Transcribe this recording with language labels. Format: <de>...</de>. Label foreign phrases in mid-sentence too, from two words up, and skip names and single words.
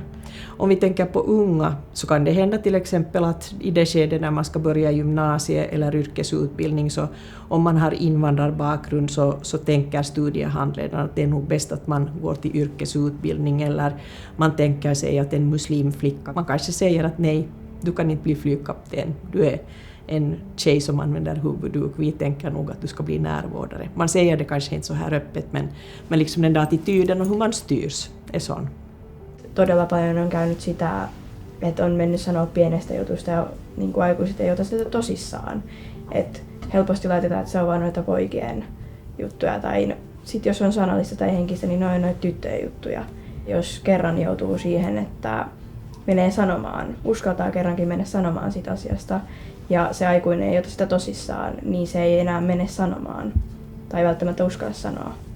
<sv>Om vi tänker på unga så kan det hända till exempel att i det skede när man ska börja gymnasiet eller yrkesutbildning, så om man har invandrarbakgrund så tänker studiehandledaren att det är nog bäst att man går till yrkesutbildning, eller man tänker sig att en muslimflicka, man kanske säger att nej, du kan inte bli flygkapten, du är en tjej som använder huvudduk, vi tänker nog att du ska bli närvårdare. Man säger det kanske inte så här öppet, men liksom den där attityden och hur man styrs är sån.</sv> <fi>Todella paljon on käynyt sitä, että on mennyt sanoa pienestä jutusta ja niin kuin aikuiset ei ota sitä tosissaan. Et helposti laitetaan, että se on vain noita poikien juttuja, tai sitten jos on sanallista tai henkistä, niin ne on noita tyttöjen juttuja. Jos kerran joutuu siihen, että menee sanomaan, uskaltaa kerrankin mennä sanomaan siitä asiasta, ja se aikuinen ei ota sitä tosissaan, niin se ei enää mene sanomaan tai välttämättä uskalla sanoa.</fi>